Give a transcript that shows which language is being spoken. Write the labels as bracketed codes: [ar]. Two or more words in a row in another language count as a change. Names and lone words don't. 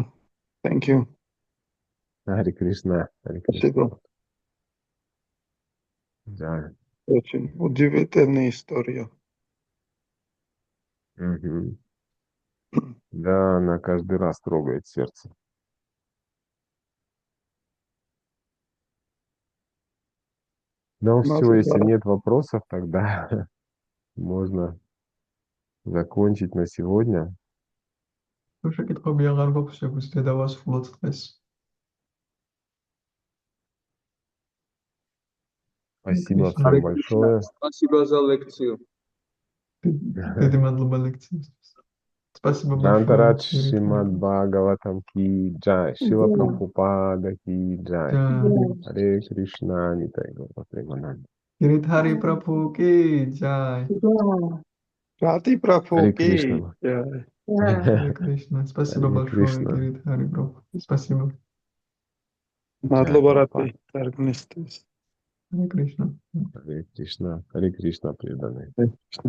[en] Thank you. [ru] Харе Кришна, Харе Кришна. Спасибо. Да. Очень удивительная история. Мгм. Да, она каждый раз трогает сердце. Ну все, если нет вопросов, тогда можно закончить на сегодня. [ka] თუ შეკითხვები აღარ გვაქვს შეგვიძლია დავასრულოთ დღეს [ru] Спасибо Кришна. всем большое. Спасибо за лекцию. [ka] დიდი მადლობა ლექციისთვის спасибо [ru] Джантарадж большое [hi] Шримад Бхагаватам ки джай, Шила Прабхупада ки джай. [ru] Харе Кришна, Нитай Гопа Премананда. [hi] Гиритхари Прабhu ки джай [ru] Rati Prabhu Харе ki Кришна. jai. Харе Кришна. Спасибо Харе большое, Кришна. Кирит Хари Прабhu. Спасибо. [ka] მადლობა Jai რატი თარგმნისთვის. [ru] Харе Кришна. Hare Krishna, Hare Krishna, преданные.